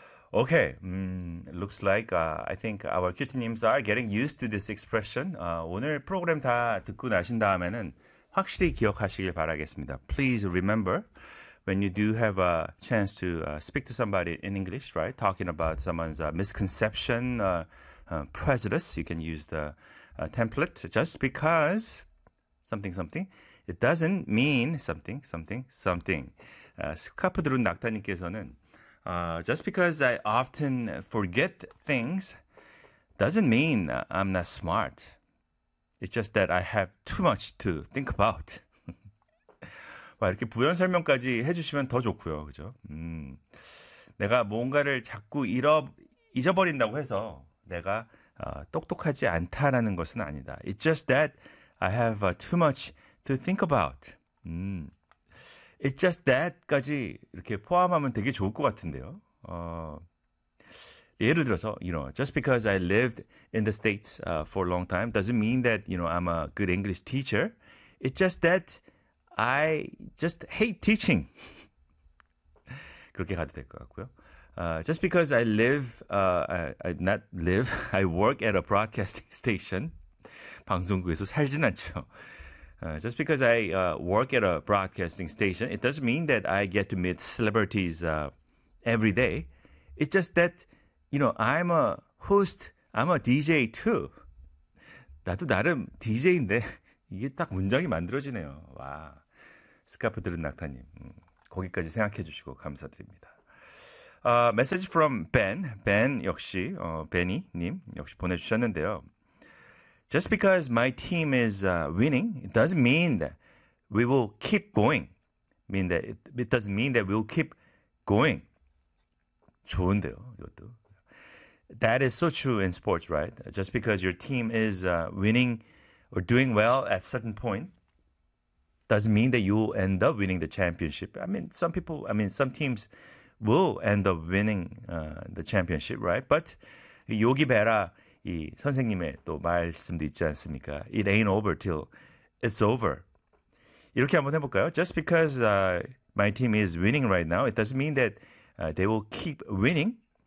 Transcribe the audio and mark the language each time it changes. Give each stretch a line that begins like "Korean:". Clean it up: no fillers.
English: Okay, looks like I think our QT님s are getting used to this expression.
Korean: 오늘 프로그램 다 듣고 나신 다음에는 확실히 기억하시길 바라겠습니다.
English: Please remember when you do have a chance to speak to somebody in English, right? Talking about someone's misconception, prejudice, you can use the template just because something something. It doesn't mean something, something, something. 스카프드룬 낙타님께서는 just because I often forget things doesn't mean I'm not smart. It's just that I have too much to think about.
Korean: 와, 이렇게 부연 설명까지 해주시면 더 좋고요, 그죠? 내가 뭔가를 자꾸 잊어버린다고 해서 내가 똑똑하지 않다라는 것은 아니다.
English: It's just that I have too much to think about. It's just that
Korean: 까지 이렇게 포함하면 되게 좋을 것 같은데요. 예를 들어서,
English: you know, just because I lived in the States for a long time doesn't mean that, you know, I'm a good English teacher. It's just that I just hate teaching.
Korean: 그렇게 가도 될것 같고요.
English: Just because I live, I not live, I work at a broadcasting station.
Korean: 방송국에서 살진 않죠.
English: Just because I work at a broadcasting station, it doesn't mean that I get to meet celebrities every day. It's just that, you know, I'm a host, I'm a DJ too.
Korean: 나도 나름 DJ인데, 이게 딱 문장이 만들어지네요. 와. 스카프들은 낙타님. 거기까지 생각해 주시고 감사드립니다.
English: Message from Ben. Ben
Korean: 역시, Benny님 역시 보내주셨는데요.
English: Just because my team is winning, it doesn't mean that we will keep going. It doesn't mean that we'll keep going.
Korean: 좋은데요, 이것도.
English: That is so true in sports, right? Just because your team is winning or doing well at certain point doesn't mean that you'll end up winning the championship. I mean, some teams will end up winning the championship, right?
Korean: But 요기 베라 이 선생님의 또 말씀도 있지 않습니까?
English: It ain't over till it's over.
Korean: 이렇게 한번 해볼까요?
English: Just because my team is winning right now, it doesn't mean that they will keep winning.